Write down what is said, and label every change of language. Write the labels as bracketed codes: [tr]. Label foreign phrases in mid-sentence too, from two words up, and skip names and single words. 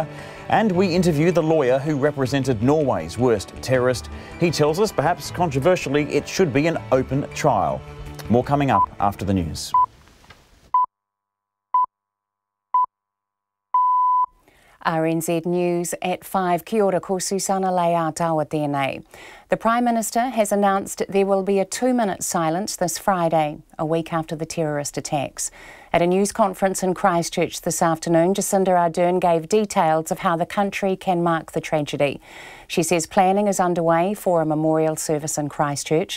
[en] And we interview the lawyer who represented Norway's worst terrorist. He tells us, perhaps controversially, it should be an open trial. More coming up after the news. RNZ News at 5. [mi] Kia ora, ko Susana Leatawa tēnei. [en] The Prime Minister has announced there will be a 2-minute silence this Friday, a week after the terrorist attacks. At a news conference in Christchurch this afternoon, Jacinda Ardern gave details of how the country can mark the tragedy. She says planning is underway for a memorial service in Christchurch.